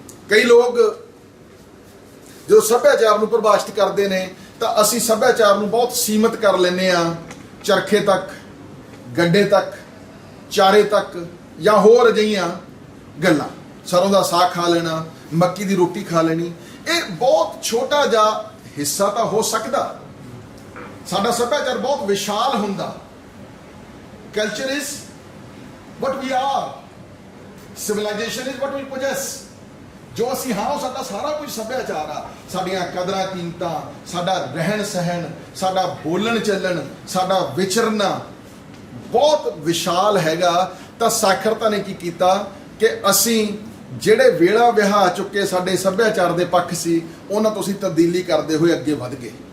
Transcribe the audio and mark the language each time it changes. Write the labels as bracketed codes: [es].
[pa] ਕਈ ਲੋਕ ਜਦੋਂ ਸੱਭਿਆਚਾਰ ਨੂੰ ਪਰਿਭਾਸ਼ਿਤ ਕਰਦੇ ਨੇ ਤਾਂ ਅਸੀਂ ਸੱਭਿਆਚਾਰ ਨੂੰ ਬਹੁਤ ਸੀਮਤ ਕਰ ਲੈਂਦੇ ਆ, ਚਰਖੇ ਤੱਕ, ਗੱਡੇ ਤੱਕ, ਚਾਰੇ ਤੱਕ, ਜਾਂ ਹੋਰ ਅਜਿਹੀਆਂ ਗੱਲਾਂ। ਸਰੋਂ ਦਾ ਸਾਗ ਖਾ ਲੈਣਾ, ਮੱਕੀ ਦੀ ਰੋਟੀ ਖਾ ਲੈਣੀ, ਇਹ ਬਹੁਤ ਛੋਟਾ ਜਿਹਾ ਹਿੱਸਾ ਤਾਂ ਹੋ ਸਕਦਾ, ਸਾਡਾ ਸੱਭਿਆਚਾਰ ਬਹੁਤ ਵਿਸ਼ਾਲ ਹੁੰਦਾ। [en] Culture is what we are, civilization is what we possess। [pa] ਜੋ ਅਸੀਂ ਹਾਂ ਉਹ ਸਾਡਾ ਸਾਰਾ ਕੁਝ ਸੱਭਿਆਚਾਰ ਆ। ਸਾਡੀਆਂ ਕਦਰਾਂ ਕੀਮਤਾਂ, ਸਾਡਾ ਰਹਿਣ ਸਹਿਣ, ਸਾਡਾ ਬੋਲਣ ਚੱਲਣ, ਸਾਡਾ ਵਿਚਰਨਾ ਬਹੁਤ ਵਿਸ਼ਾਲ ਹੈਗਾ। ਤਾਂ ਸਾਖਰਤਾ ਨੇ ਕੀ ਕੀਤਾ ਕਿ ਅਸੀਂ ਜਿਹੜੇ ਵੇਲਾ ਵਿਹਾ ਚੁੱਕੇ ਸਾਡੇ ਸੱਭਿਆਚਾਰ ਦੇ ਪੱਖ ਸੀ, ਉਹਨਾਂ ਤੋਂ ਅਸੀਂ ਤਬਦੀਲੀ ਕਰਦੇ ਹੋਏ ਅੱਗੇ ਵਧ ਗਏ।